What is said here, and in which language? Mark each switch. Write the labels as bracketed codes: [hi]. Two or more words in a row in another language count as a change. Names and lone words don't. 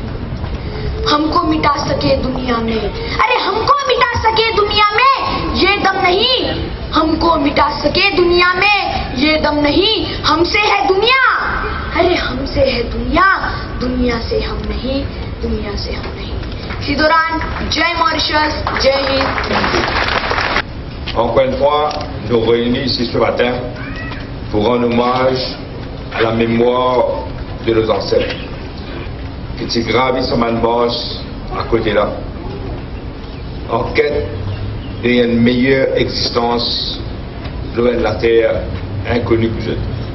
[hi] हमको मिटा सके दुनिया में, अरे हमको मिटा सके दुनिया में ये दम नहीं, हमको मिटा सके दुनिया में ये दम नहीं। हमसे है दुनिया, अरे हमसे है दुनिया, दुनिया से हम नहीं, दुनिया से हम नहीं। सिदोरान, जय मॉरिशस, जय हिंद। [fr] Encore une fois, nous réunis ici ce matin pour rendre hommage à la mémoire de nos ancêtres qui étaient gravés sur ma marche à côté là, en quête d'une meilleure existence loin de la terre inconnue pour eux.